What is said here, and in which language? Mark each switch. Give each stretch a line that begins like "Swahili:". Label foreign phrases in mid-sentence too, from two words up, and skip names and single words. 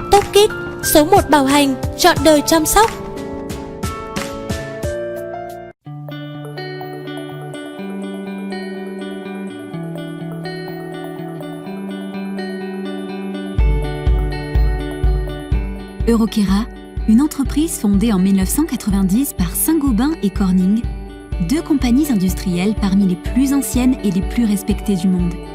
Vietnamese: Topkit, số 1 bảo hành, trọn đời chăm sóc.
French: Eurokera, une entreprise fondée en 1990 par Saint-Gobain et Corning, deux compagnies industrielles parmi les plus anciennes et les plus respectées du monde.